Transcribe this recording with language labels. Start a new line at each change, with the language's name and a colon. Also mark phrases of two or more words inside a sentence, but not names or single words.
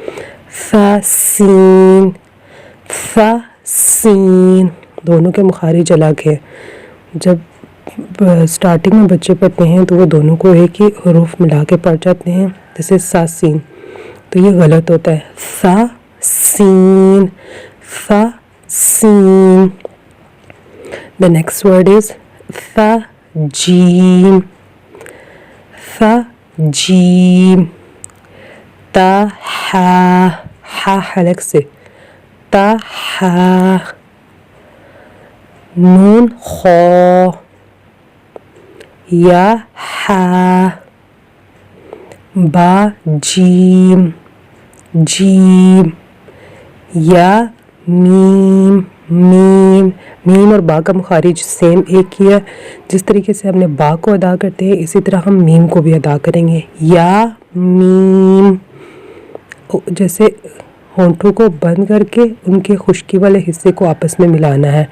Urdu: ثا سین، ثا سین، دونوں کے مخارج الگ ہیں۔ جب سٹارٹنگ میں بچے پڑھتے ہیں تو وہ دونوں کو ایک ہی حروف ملا کے پڑھ جاتے ہیں، جیسے سا سین، تو یہ غلط ہوتا ہے۔ سا سین، سا سین۔
English: The next word is
Urdu: ثا جیم، ثا جیم، تا ہا، ہا حلق سے، تا ہا، نون خو، یا ہا، با جیم جیم، یا میم میم۔ میم اور با کا مخارج سیم ایک ہی ہے، جس طریقے سے ہم نے با کو ادا کرتے ہیں اسی طرح ہم میم کو بھی ادا کریں گے۔ یا میم، جیسے ہونٹوں کو بند کر کے ان کے خشکی والے حصے کو آپس میں ملانا ہے۔